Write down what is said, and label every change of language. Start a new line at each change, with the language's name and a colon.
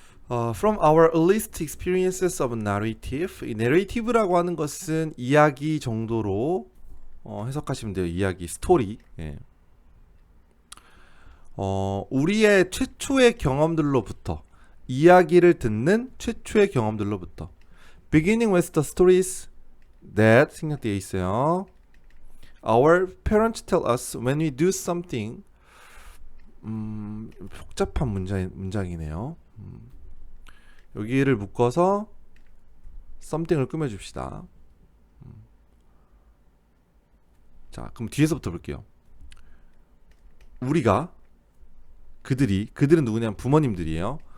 English: From our earliest experiences of narrative,
Korean: 이 narrative라고 하는 것은 이야기 정도로 해석하시면 돼요. 이야기, 스토리. 예. 우리의 최초의 경험들로부터 이야기를 듣는 최초의 경험들로부터
English: beginning with the stories that
Korean: 생략되어 있어요.
English: Our parents tell us when we do something.
Korean: 복잡한 문장이네요. 여기를 묶어서 something을 꾸며줍시다. 자, 그럼 뒤에서부터 볼게요. 우리가 그들은 누구냐면 부모님들이에요.